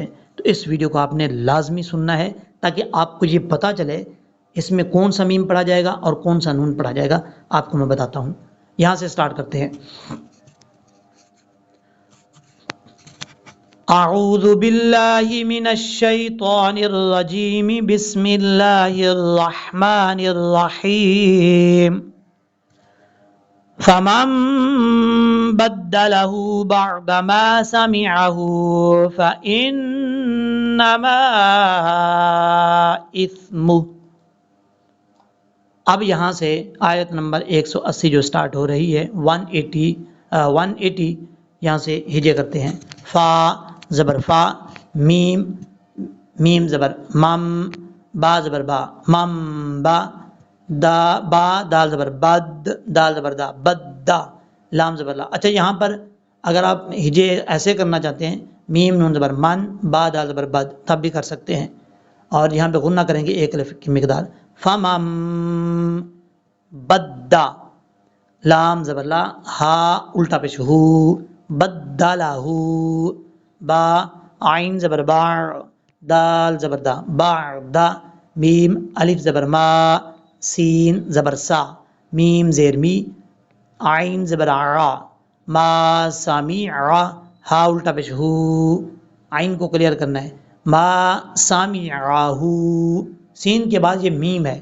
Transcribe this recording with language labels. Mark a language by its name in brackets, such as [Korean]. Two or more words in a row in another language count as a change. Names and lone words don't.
[Urdu] تو اس ویڈیو کو آپ نے لازمی سننا ہے تاکہ آپ کو یہ پتہ چلے اس میں کون سا میم پڑھا جائے گا اور کون سا نون پڑھا جائے گا، آپ کو میں بتاتا ہوں۔ یہاں سے سٹارٹ کرتے ہیں۔ [Arabic] اعوذ باللہ من الشیطان الرجیم، بسم اللہ الرحمن الرحیم۔ فمن بدله بعد ما سمعه فإنما إثمه۔ [Urdu] اب یہاں سے آیت نمبر 180 جو سٹارٹ ہو رہی ہے 180 یہاں سے ہجے کرتے ہیں۔ فا زبر فا، میم میم زبر مم، با زبر با مم با، دا با دال زبر بد، دال زبر دا بد دا، لام زبر لا۔ اچھا یہاں پر اگر آپ ہجے ایسے کرنا چاہتے ہیں، میم نون زبر من، با دال زبر بد، تب بھی کر سکتے ہیں، اور یہاں پہ غنہ کریں گے ایک الف کی مقدار۔ فمم بددا، لام زبر لا، ہا الٹا پیش ہو، بدلہ ہو، با عین زبر با، دال زبر دا بعد، میم الف زبر ما، سین زبر سا، میم زیر می، عین زبر عا، ما سامع، ہا الٹا پیش ہو، عین کو کلیئر کرنا ہے، ما سامعہ، سین کے بعد یہ میم ہے۔